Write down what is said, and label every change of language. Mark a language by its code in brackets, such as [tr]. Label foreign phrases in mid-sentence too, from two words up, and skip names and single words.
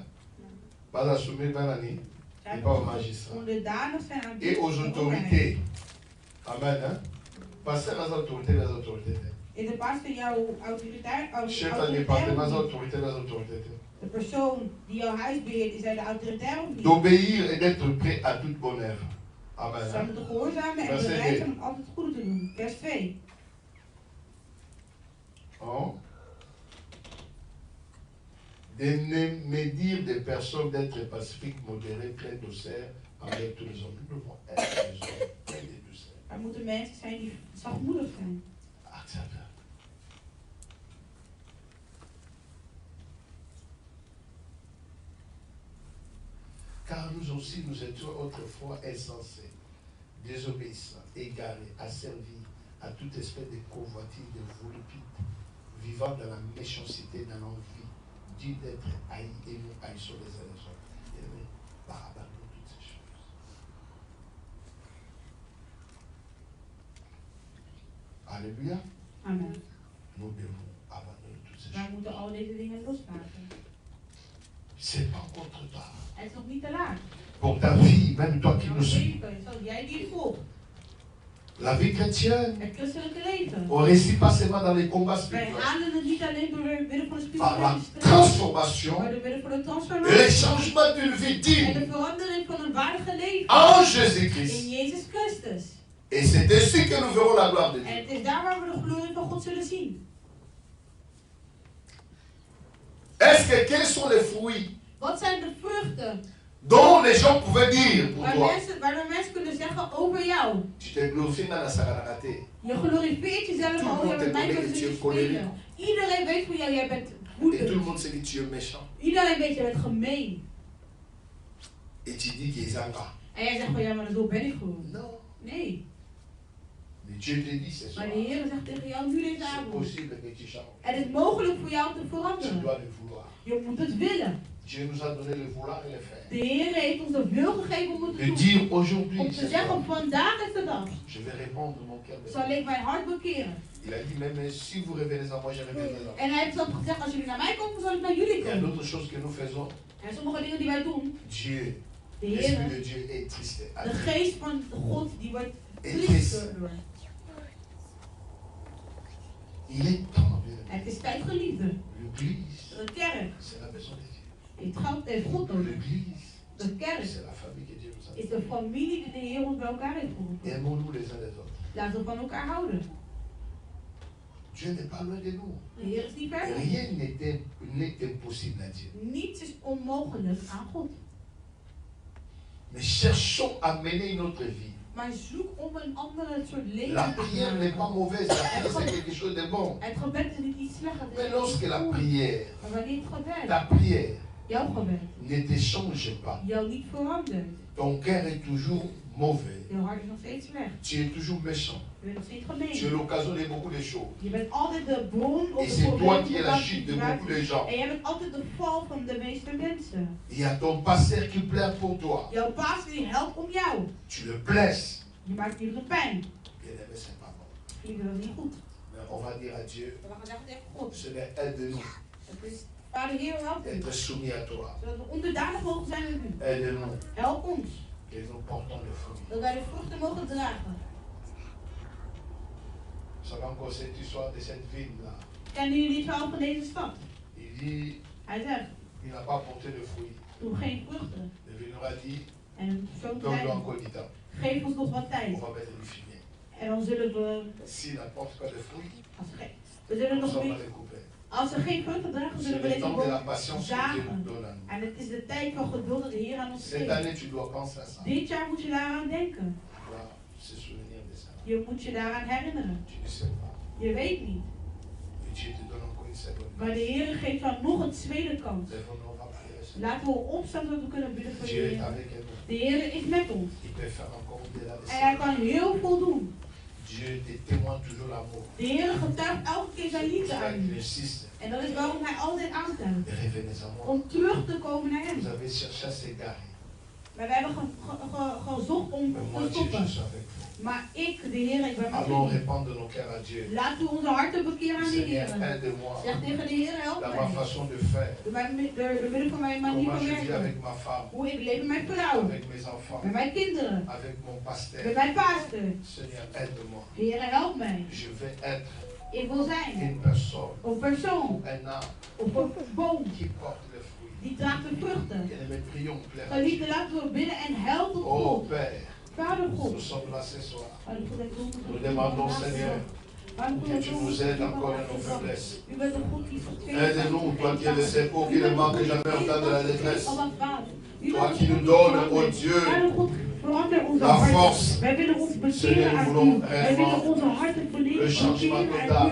[fr] Pas à soumis à l'année, et pas au magistrat. Et aux autorités. Amen. Hein? Passer les autorités, les autorités. [nl] Is de pastor jouw autoriteit? Chef van département, [fr] les autorités, les autorités. [nl] De persoon die jouw huis beheert, is hij de autoritair of niet? [fr] D'obéir et d'être prêt à toute bonne œuvre. Amen. [nl] Zij moeten gehoorzamen en bereid zijn om altijd goed te doen. [fr] Vers 2. Oh. De ne médire des personnes, d'être pacifiques, modérés, pleins d'ocère avec tous les hommes. Nous devons être des hommes pleins de douceur. [nl] Er moeten mensen zijn die zachtmoedig zijn. [fr] Accepte. Car nous aussi, nous étions autrefois insensés, désobéissants, égarés, asservis à toute espèce de convoitise, de volupité, vivant dans la méchanceté, dans l'envie, dit d'être haïs et nous haïssons les uns les autres. Et nous, par abandon toutes ces choses. Alléluia. Amen. Nous devons abandonner toutes ces [nl] Wij [fr] choses. [nl] moeten al deze dingen loslaten. [fr] C'est pas encore trop tard. [nl] Het is nog niet te laat. [fr] Pour ta vie, même toi qui nous suis. [nl] Jij die het volgt. [fr] La vie chrétienne, [nl] Het christelijke leven. [fr] on ne réussit pas seulement dans les combats [nl] Wij [fr] spirituels. [nl] halen het niet alleen door de middel van de [fr] Par la [nl] spirituele strijd, [fr] transformation [nl] maar door middel van de [fr] et le [nl] transformatie [fr] changement d'une vie [nl] en [fr] digne [nl] de verandering van een waardige leven [fr] en Jésus-Christ. [nl] in Jezus Christus. [fr] Et c'est ainsi que nous verrons la gloire de [nl] En [fr] Dieu. [nl] het is daar waar we de glorie van God zullen zien. [fr] Est-ce que quels sont les fruits [nl] Wat zijn de vruchten [fr] dont les gens pouvaient dire pour toi? [nl] waardoor mensen kunnen zeggen over jou? [fr] Tu te glorifies dans la sagradaté. [nl] Je glorifieert jezelf al, je bent mij kunnen spelen. Iedereen weet van jou, jij bent [fr] Et tout le [nl] woedend. [fr] monde sait que tu es méchant. [nl] Iedereen weet, je bent gemeen. [fr] Et tu dis qu'ils ont pas. [nl] En jij zegt van ja, maar zo ben ik gewoon. [fr] Non. [nl] Nee. [fr] Mais Dieu te dit ce soir. [nl] Maar de Heer zegt tegen jou nu deze [fr] C'est [nl] avond. [fr] possible que tu changes. [nl] Het is mogelijk voor jou om te [fr] Tu [nl] veranderen. [fr] dois le vouloir. [nl] Je moet het willen. [fr] Dieu nous a donné le vouloir et le faire. [nl] De Heer heeft ons de wil gegeven om het te [fr] De [nl] doen. [fr] dire aujourd'hui, [nl] Om te [fr] ce [nl] zeggen, [fr] soir, [nl] vandaag is de dag. [fr] je vais répondre mon cœur. [nl] Zal ik mijn hart bekeren. [fr] Il a dit même si vous revenez à moi, je reviendrai à vous. [nl] En hij heeft ook gezegd, als jullie naar mij komen, zal ik naar jullie [fr] Il y a [nl] komen. [fr] d'autres choses que nous faisons. [nl] En sommige dingen die wij doen, [fr] Dieu, [nl] de [fr] l'Esprit [nl] Heer, [fr] de Dieu est triste. [nl] de geest van God, die wordt [fr] Et [nl] triest [fr] triste. [nl] door. [fr] Il est temps, bien aimé. [nl] Het is tijd geliefde. [fr] L'église, [nl] De kerk [fr] c'est la maison de Dieu. [nl] heeft God nodig. [fr] L'église, [nl] De kerk [fr] c'est la famille que Dieu nous a [nl] is [fr] donnée. [nl] de familie die de Heer ons bij elkaar heeft geroepen. [fr] Aimons-nous les uns les autres. [nl] Laten we van elkaar houden. [fr] Dieu n'est pas loin de nous. [nl] De Heer is niet ver van ons. [fr] Rien n'est impossible à Dieu. [nl] Niets is onmogelijk aan God. [fr] Mais cherchons à mener une autre vie. [nl] Maar zoek om een andere soort leven [fr] La [nl] te [fr] prière n'est pas mauvaise, la prière c'est quelque chose de bon. [nl] Het gebed is niet iets slechts. [fr] Mais lorsque la prière, [nl] Maar wanneer het gebed, [fr] ta prière, [nl] jouw gebed, [fr] ne te change pas, [nl] jou niet verandert, [fr] ton cœur est toujours mauvais, [nl] jouw hart is nog steeds slecht, [fr] tu es toujours méchant, [nl] je bent nog steeds [fr] tu es [nl] gemeen, [fr] l'occasion de beaucoup de choses. [nl] je bent altijd de bron of [fr] Et [nl] de [fr] c'est toi qui es la [nl] probleem [fr] chute de beaucoup de gens. [nl] en jij bent altijd de val van de meeste mensen. [fr] Il y a ton pasteur qui plaît pour toi. [nl] Jouw paas die helpt om jou. [fr] Tu le blesses. [nl] Je maakt iedereen pijn. [fr] Bien aimé, c'est pas bon. [nl] Lieve, dat is niet goed. [fr] Mais on va dire à Dieu, [nl] We gaan zeggen tegen God. [fr] Seigneur, aide-nous [nl] Het is, Vader Heer, help u. [fr] d'être soumis à toi. [nl] Zodat we onderdanig mogen zijn aan u. [fr] Aide-nous [nl] Help ons. [fr] et nous portons le fruit. [nl] Dat wij de vruchten mogen dragen. [fr] Vous savez encore cette histoire de cette ville-là. [nl] Kennen jullie het verhaal van deze stad? [fr] Il dit, [nl] Hij zegt, [fr] il n'a pas porté de fruit. [nl] doe geen vruchten. [fr] Le vigneron a dit, [nl] En een persoon [fr] donne-nous [nl] zei, [fr] encore du temps. [nl] geef ons nog wat tijd. [fr] On va mettre du fumier. [nl] En dan zullen we, [fr] S'il n'apporte pas de fruit, [nl] we zullen [fr] on [nl] nog [fr] s'en va [nl] niet, [fr] les couper. [nl] als er geen vruchten dragen, [fr] C'est [nl] zullen we [fr] le [nl] deze [fr] temps de la [nl] boom [fr] patience que Dieu nous [nl] zagen. [fr] donne à nous. [nl] En het is de tijd van geduld dat de Heer aan ons [fr] Cette [nl] geeft. [fr] année, tu dois penser à ça. [nl] Dit jaar moet je daaraan denken. [fr] Tu dois se souvenir de ça. [nl] Je moet je daaraan herinneren. [fr] Tu ne sais pas. [nl] Je weet niet. [fr] Et Dieu te donne encore une seconde. [nl] Maar de Heer geeft dan nog een tweede kans. [fr] Lève-nous, on va prier. [nl] Laten we opstaan zodat we kunnen bidden voor de [fr] Dieu est [nl] Heer. [fr] avec nous. [nl] De Heer is met ons. [fr] Il peut faire encore au-delà de [nl] En hij [fr] ça. [nl] kan heel veel doen. [fr] Dieu te témoigne toujours l'amour. [nl] De Heer getuigt elke keer zijn liefde [fr] C'est [nl] aan [fr] qu'il [nl] u. [fr] insiste. [nl] En dat is waarom hij altijd aantuigt. [fr] Et revenez à moi. [nl] Om terug te komen naar [fr] Vous [nl] hem. [fr] avez cherché à s'égarer. [nl] Maar wij hebben gezocht om [fr] Mais moi, [nl] te [fr] Dieu, je [nl] stoppen. [fr] suis avec vous. [nl] Maar ik, de Heer, ik ben met [fr] Allons [nl] u. [fr] répandre nos cœurs à Dieu. [nl] Laten we onze harten bekeren aan de [fr] Seigneur, [nl] Heer. [fr] aide-moi [nl] Zeg tegen de Heer, help [fr] dans ma [nl] mij. [fr] façon de faire. [nl] Door middel van mijn manier [fr] Comment [nl] van [fr] je vis [nl] werken. [fr] avec ma femme, [nl] Hoe ik leef met mijn vrouw. [fr] avec mes enfants, [nl] Met mijn kinderen. [fr] avec mon [nl] Met [fr] pasteur. [nl] mijn pastor. [fr] Seigneur, aide-moi. [nl] De Heer, help mij. [fr] Je vais être [nl] Ik wil zijn. [fr] une personne, [nl] Een persoon. [fr] un arbre [nl] Of een boom. [fr] qui porte le fruit. [nl] Die draagt de vruchten. [fr] Bien-aimés, prions, plaire à [nl] Geliefde, [fr] Dieu. [nl] laten we bidden en help tot [fr] Oh [nl] God. [fr] Père, [nl] Vader God. [fr] nous sommes là ce soir. Nous demandons, Seigneur, que tu nous aides encore dans nos faiblesses. Aide-nous, toi qui es le secours, qui ne manque jamais au temps de la détresse. Toi qui nous donnes, oh Dieu, la force. Seigneur, nous voulons réellement le changement total.